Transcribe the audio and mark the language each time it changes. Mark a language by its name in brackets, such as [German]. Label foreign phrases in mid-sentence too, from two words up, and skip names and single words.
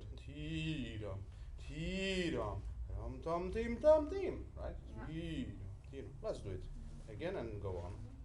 [English] Ti-dum, ti-dum, dum, tim, right? Yeah. Ti-dum, ti-dum. Let's do it again and go on.